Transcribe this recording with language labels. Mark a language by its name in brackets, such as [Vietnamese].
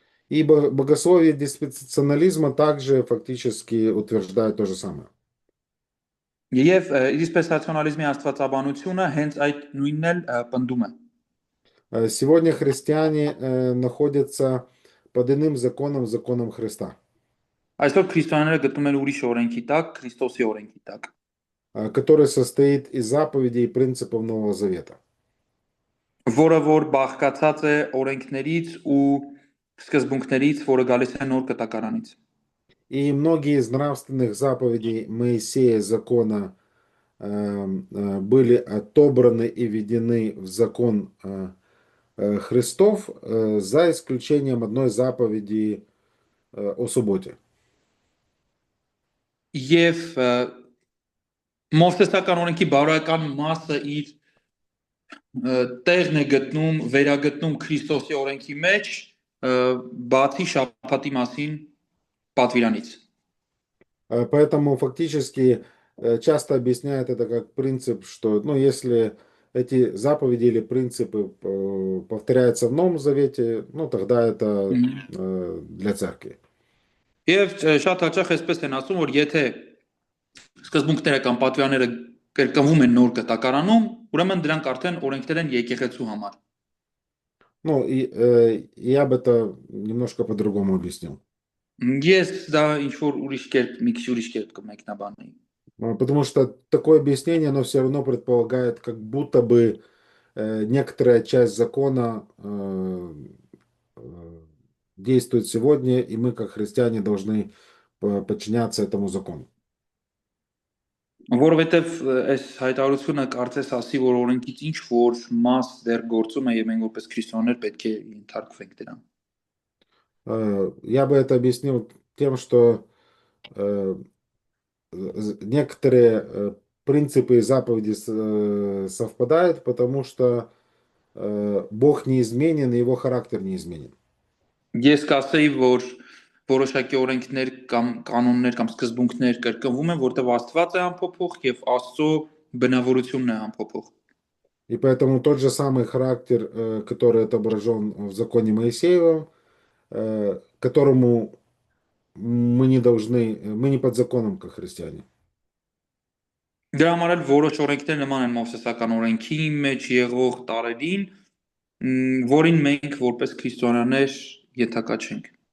[Russian] И богословие диспенсационализма также фактически утверждает то же самое. [Armenian] Եվ դիսպենսացիոնալիզմի աստվածաբանությունը հենց այդ նույնն էլ պնդում է։ [Russian] Сегодня христиане находятся под иным законом, законом Христа, [Armenian] Այսօր քրիստոնյաները գտնում են ուրիշ օրենքի տակ, Քրիստոսի օրենքի տակ, [Russian] который состоит из заповедей и принципов Нового Завета. [Armenian] որը որ բաղկացած է օրենքներից ու սկզբունքներից, որը գալիս է նոր կտակարանից։ [Russian] И многие из нравственных заповедей Моисея закона были отобраны и введены в закон Христов, за исключением одной заповеди о субботе. [Armenian] Եվ Մովսեսական օրենքի բարոյական մասը իր տեղն է գտնում, վերագտնում Քրիստոսի օրենքի մեջ, բացի շաբաթի մասին պատվիրանից։ [Russian] Поэтому фактически часто объясняют это как принцип, что если эти заповеди или принципы повторяются в Новом Завете, тогда это для церкви. [Armenian] Եվ շատ հաճախ այսպես են ասում, որ եթե սկզբունքները կամ պատվիրանները կրկնվում են նոր կտակարանում, ուրեմն դրանք արդեն օրենքներ են եկեղեցու համար։ [Russian] Я бы это немножко по-другому объяснил. [Armenian] Ես դա ինչ որ ուրիշ կերպ, մի քիչ ուրիշ կերպ կմեկնաբանեի։ [Russian] Потому что такое объяснение, оно все равно предполагает, как будто бы некоторая часть закона э, действует сегодня, и мы, как христиане, должны подчиняться этому закону. [Armenian] Որովհետև այս հայտարարությունը կարծես ասի, որ օրենքից ինչ որ մաս դեռ գործում է եւ մենք որպես քրիստոնյաներ պետք է ենթարկվենք դրան։ [Russian] Я бы это объяснил тем, что э, некоторые принципы и заповеди совпадают, потому что Бог неизменен, и его характер неизменен. [Armenian] Ես կասեի, որ որոշակի օրենքներ կամ կանոններ կամ սկզբունքներ կրկնվում են, որտեղ Աստված է անփոփոխ եւ Աստծո բնավորությունն է անփոփոխ։ [Russian] И поэтому тот же самый характер, который отображен в законе Моисеевом, которому мы не должны, мы не под законом, как христиане. [Armenian] Դրա համար էլ որոշ օրենքներ նման են Մովսեսական օրենքի մեջ եղող տարերին, որին մենք որպես քրիստոնյաներ յետակա չենք։